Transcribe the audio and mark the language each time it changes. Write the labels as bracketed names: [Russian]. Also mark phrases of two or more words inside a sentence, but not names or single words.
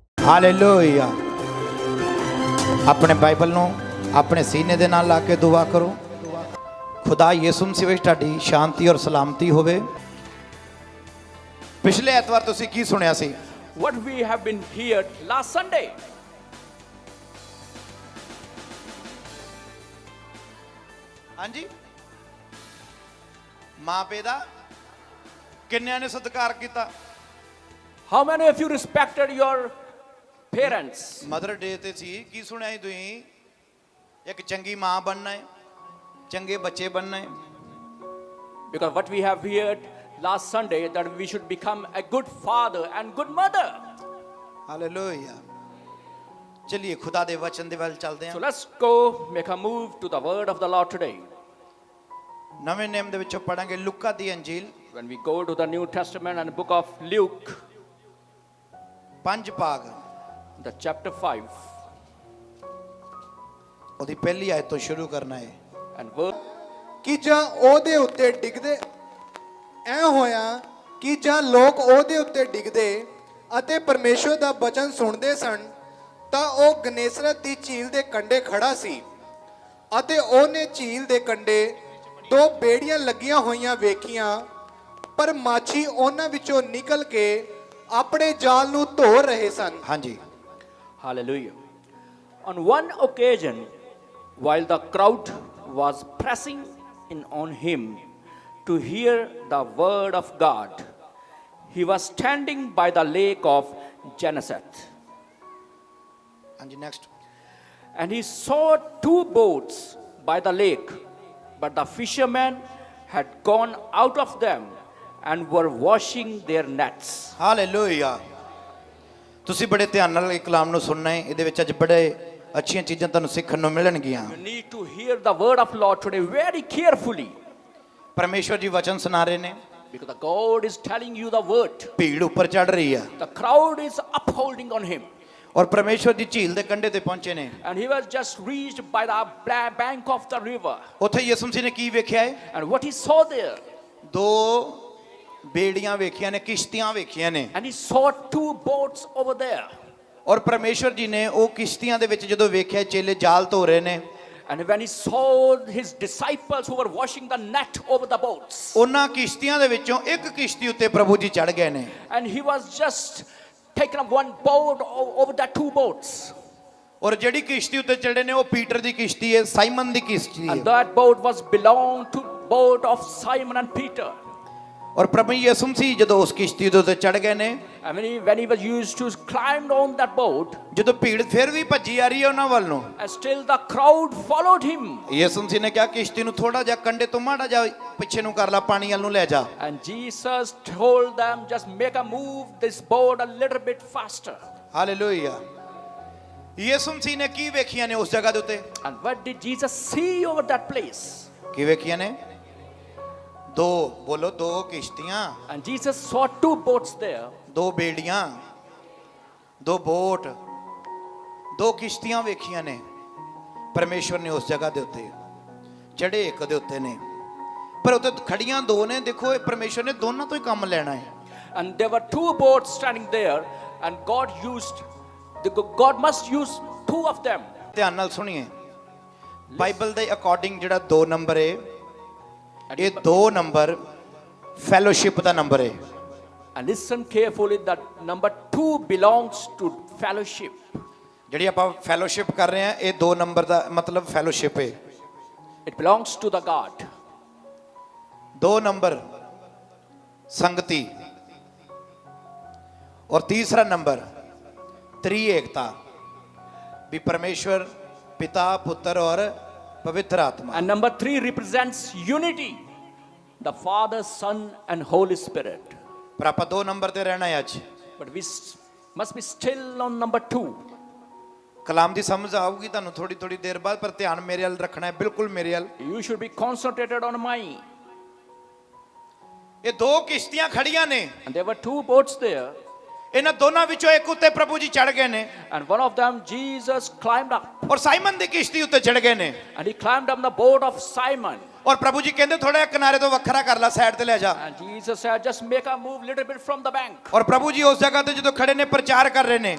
[Punjabi] ਹਾਲੇਲੂਇਆ। ਆਪਣੇ ਬਾਈਬਲ ਨੂੰ ਆਪਣੇ ਸੀਨੇ ਦੇ ਨਾਲ ਲਾ ਕੇ ਦੁਆ ਕਰੋ। ਖੁਦਾ ਯਿਸੂ ਮਸੀਹ ਵਿੱਚ ਤੁਹਾਡੀ ਸ਼ਾਂਤੀ ਔਰ ਸਲਾਮਤੀ ਹੋਵੇ। ਪਿਛਲੇ ਐਤਵਾਰ ਤੁਸੀਂ ਕੀ ਸੁਣਿਆ ਸੀ? [English] What we have been heard last Sunday. [Punjabi] ਹਾਂਜੀ, ਮਾਂ ਪਿਓ ਦਾ ਕਿੰਨਿਆਂ ਨੇ ਸਤਿਕਾਰ ਕੀਤਾ? [English] How many of you respected your parents? Mother Day [Punjabi] ਤੇ ਸੀ, ਕੀ ਸੁਣਿਆ ਸੀ ਤੁਸੀਂ? ਇੱਕ ਚੰਗੀ ਮਾਂ ਬਣਨਾ ਹੈ, ਚੰਗੇ ਬੱਚੇ ਬਣਨਾ ਹੈ। [English] Because what we have heard last Sunday that we should become a good father and good mother. [Punjabi] ਹਾਲੇਲੂਇਆ। ਚਲਿਏ ਖੁਦਾ ਦੇ ਵਚਨ ਦੇ ਵੱਲ ਚੱਲਦੇ [English] So [Punjabi] ਹਾਂ। [English] let's go make a move to the word of the Lord today. [Punjabi] ਨਵੇਂ ਨਿਯਮ ਦੇ ਵਿੱਚੋਂ ਪੜਾਂਗੇ ਲੂਕਾ ਦੀ ਅੰਜੀਲ [English] When we go to the New Testament and the book of Luke, [Punjabi] 5 ਭਾਗ [English] the chapter 5 [Punjabi] ਉਹਦੀ ਪਹਿਲੀ ਆਇਤ ਤੋਂ ਸ਼ੁਰੂ ਕਰਨਾ ਹੈ। [English] and verse [Punjabi] ਕਿ ਜਾਂ ਉਹਦੇ ਉੱਤੇ ਡਿੱਗਦੇ ਐ ਹੋਇਆ ਕਿ ਜਾਂ ਲੋਕ ਉਹਦੇ ਉੱਤੇ ਡਿੱਗਦੇ ਅਤੇ ਪਰਮੇਸ਼ਵਰ ਦਾ ਬਚਨ ਸੁਣਦੇ ਸਨ ਤਾਂ ਉਹ ਗਨੇਸਰਤ ਦੀ ਝੀਲ ਦੇ ਕੰਢੇ ਖੜਾ ਸੀ ਅਤੇ ਉਹਨੇ ਝੀਲ ਦੇ ਕੰਢੇ 2 ਬੇੜੀਆਂ ਲੱਗੀਆਂ ਹੋਈਆਂ ਵੇਖੀਆਂ, ਪਰ ਮਾਛੀ ਉਹਨਾਂ ਵਿੱਚੋਂ ਨਿਕਲ ਕੇ ਆਪਣੇ ਜਾਲ ਨੂੰ ਧੋ ਰਹੇ ਸਨ। ਹਾਂਜੀ, [English] Hallelujah. On one occasion, while the crowd was pressing in on him to hear the word of God, he was standing by the lake of Gennesaret. [Punjabi] ਹਾਂਜੀ ਨੈਕਸਟ। [English] And he saw 2 boats by the lake, but the fishermen had gone out of them and were washing their nets. [Punjabi] ਹਾਲੇਲੂਇਆ। ਤੁਸੀਂ ਬੜੇ ਧਿਆਨ ਨਾਲ ਇਹ ਕਲਾਮ ਨੂੰ ਸੁਣਨਾ ਹੈ। ਇਹਦੇ ਵਿੱਚ ਅੱਜ ਬੜੇ ਅੱਛੀਆਂ ਚੀਜ਼ਾਂ ਤੁਹਾਨੂੰ ਸਿੱਖਣ ਨੂੰ ਮਿਲਣਗੀਆਂ। [English] You need to hear the word of Lord today very carefully, [Punjabi] ਪਰਮੇਸ਼ਵਰ ਜੀ ਵਚਨ ਸੁਣਾ ਰਹੇ ਨੇ, [English] because the God is telling you the word. [Punjabi] ਭੀੜ ਉੱਪਰ ਚੜ ਰਹੀ ਆ [English] The crowd is upholding on him, [Punjabi] ਔਰ ਪਰਮੇਸ਼ਵਰ ਜੀ ਝੀਲ ਦੇ ਕੰਢੇ ਤੇ ਪਹੁੰਚੇ ਨੇ। [English] and he was just reached by the bank of the river. [Punjabi] ਉੱਥੇ ਯਿਸੂ ਮਸੀਹ ਨੇ ਕੀ ਵੇਖਿਆ ਹੈ? [English] And what he saw there, [Punjabi] 2 ਬੇੜੀਆਂ ਵੇਖੀਆਂ ਨੇ, ਕਿਸ਼ਤੀਆਂ ਵੇਖੀਆਂ ਨੇ। [English] and he saw 2 boats over there. [Punjabi] ਔਰ ਪਰਮੇਸ਼ਵਰ ਜੀ ਨੇ ਉਹ ਕਿਸ਼ਤੀਆਂ ਦੇ ਵਿੱਚ ਜਦੋਂ ਵੇਖਿਆ ਚੇਲੇ ਜਾਲ ਧੋ ਰਹੇ ਨੇ, [English] And when he saw his disciples who were washing the net over the boats, [Punjabi] ਉਹਨਾਂ ਕਿਸ਼ਤੀਆਂ ਦੇ ਵਿੱਚੋਂ ਇੱਕ ਕਿਸ਼ਤੀ ਉੱਤੇ ਪ੍ਰਭੂ ਜੀ ਚੜ ਗਏ ਨੇ। [English] and he was just taken up one boat over the 2 boats. [Punjabi] ਔਰ ਜਿਹੜੀ ਕਿਸ਼ਤੀ ਉੱਤੇ ਚੜੇ ਨੇ ਉਹ ਪੀਟਰ ਦੀ ਕਿਸ਼ਤੀ ਹੈ, ਸਾਈਮਨ ਦੀ ਕਿਸ਼ਤੀ [English] And [Punjabi] ਹੈ। [English] that boat was belonged to boat of Simon and Peter. [Punjabi] ਔਰ ਪ੍ਰਭੂ ਯਿਸੂ ਮਸੀਹ ਜਦੋਂ ਉਸ ਕਿਸ਼ਤੀ ਦੇ ਉੱਤੇ ਚੜ ਗਏ ਨੇ, [English] And when he was used to climb on that boat, [Punjabi] ਜਦੋਂ ਭੀੜ ਫਿਰ ਵੀ ਭੱਜੀ ਆ ਰਹੀ ਹੈ ਉਹਨਾਂ ਵੱਲ ਨੂੰ, [English] and still the crowd followed him. [Punjabi] ਯਿਸੂ ਮਸੀਹ ਨੇ ਕਿਹਾ ਕਿਸ਼ਤੀ ਨੂੰ ਥੋੜਾ ਜਿਹਾ ਕੰਢੇ ਤੋਂ ਮਾੜਾ ਜਿਹਾ ਪਿੱਛੇ ਨੂੰ ਕਰ ਲਾ, ਪਾਣੀ ਵੱਲ ਨੂੰ ਲੈ ਜਾ। [English] And Jesus told them, just make a move this boat a little bit faster. [Punjabi] ਹਾਲੇਲੂਇਆ। ਯਿਸੂ ਮਸੀਹ ਨੇ ਕੀ ਵੇਖੀਆਂ ਨੇ ਉਸ ਜਗ੍ਹਾ ਦੇ ਉੱਤੇ? [English] And what did Jesus see over that place? [Punjabi] ਕੀ ਵੇਖੀਆਂ ਨੇ? 2 ਬੋਲੋ, 2 ਕਿਸ਼ਤੀਆਂ, [English] And Jesus saw 2 boats there. [Punjabi] 2 ਬੇੜੀਆਂ, 2 ਬੋਟ, 2 ਕਿਸ਼ਤੀਆਂ ਵੇਖੀਆਂ ਨੇ। ਪਰਮੇਸ਼ਵਰ ਨੇ ਉਸ ਜਗ੍ਹਾ ਦੇ ਉੱਤੇ ਚੜੇ ਇੱਕ ਦੇ ਉੱਤੇ ਨੇ, ਪਰ ਉੱਤੇ ਖੜੀਆਂ 2 ਨੇ। ਦੇਖੋ, ਇਹ ਪਰਮੇਸ਼ਵਰ ਨੇ ਦੋਨਾਂ ਤੋਂ ਹੀ ਕੰਮ ਲੈਣਾ ਹੈ। [English] And there were 2 boats standing there, and God must use 2 of them. [Punjabi] ਧਿਆਨ ਨਾਲ ਸੁਣੀਏ, ਬਾਈਬਲ ਦੇ ਅਕੋਰਡਿੰਗ ਜਿਹੜਾ 2 ਨੰਬਰ ਹੈ, ਇਹ 2 ਨੰਬਰ ਫੈਲੋਸ਼ਿਪ ਦਾ ਨੰਬਰ ਹੈ। [English] And listen carefully, that number 2 belongs to fellowship. [Punjabi] ਜਿਹੜੀ ਆਪਾਂ ਫੈਲੋਸ਼ਿਪ ਕਰ ਰਹੇ ਹਾਂ, ਇਹ 2 ਨੰਬਰ ਦਾ ਮਤਲਬ ਫੈਲੋਸ਼ਿਪ ਹੈ। [English] It belongs to the God. [Punjabi] 2 ਨੰਬਰ ਸੰਗਤੀ, ਔਰ ਤੀਸਰਾ ਨੰਬਰ ਤ੍ਰਿਏਕਤਾ, ਵੀ ਪਰਮੇਸ਼ਵਰ ਪਿਤਾ, ਪੁੱਤਰ ਔਰ ਪਵਿੱਤਰ ਆਤਮਾ। [English] And number 3 represents unity, the Father, Son and Holy Spirit. [Punjabi] ਪਰ ਆਪਾਂ 2 ਨੰਬਰ ਤੇ ਰਹਿਣਾ ਹੈ ਅੱਜ। [English] But we must be still on number 2. [Punjabi] ਕਲਾਮ ਦੀ ਸਮਝ ਆਊਗੀ ਤੁਹਾਨੂੰ ਥੋੜੀ ਥੋੜੀ ਦੇਰ ਬਾਅਦ, ਪਰ ਧਿਆਨ ਮੇਰੇ ਵੱਲ ਰੱਖਣਾ ਹੈ, ਬਿਲਕੁਲ ਮੇਰੇ ਵੱਲ। [English] You should be concentrated on my. [Punjabi] ਇਹ 2 ਕਿਸ਼ਤੀਆਂ ਖੜੀਆਂ ਨੇ, [English] And there were 2 boats there. [Punjabi] ਇਹਨਾਂ ਦੋਨਾਂ ਵਿੱਚੋਂ ਇੱਕ ਉੱਤੇ ਪ੍ਰਭੂ ਜੀ ਚੜ ਗਏ ਨੇ, [English] And one of them, Jesus climbed up. [Punjabi] ਔਰ ਸਾਈਮਨ ਦੀ ਕਿਸ਼ਤੀ ਉੱਤੇ ਚੜ ਗਏ ਨੇ। [English] And he climbed up the boat of Simon. [Punjabi] ਔਰ ਪ੍ਰਭੂ ਜੀ ਕਹਿੰਦੇ ਥੋੜਾ ਕਿਨਾਰੇ ਤੋਂ ਵੱਖਰਾ ਕਰ ਲੈ, ਸਾਈਡ ਤੇ ਲੈ ਜਾ। [English] And Jesus said, just make a move little bit from the bank. [Punjabi] ਔਰ ਪ੍ਰਭੂ ਜੀ ਉਸ ਜਗ੍ਹਾ ਤੇ ਜਦੋਂ ਖੜੇ ਨੇ ਪ੍ਰਚਾਰ ਕਰ ਰਹੇ ਨੇ,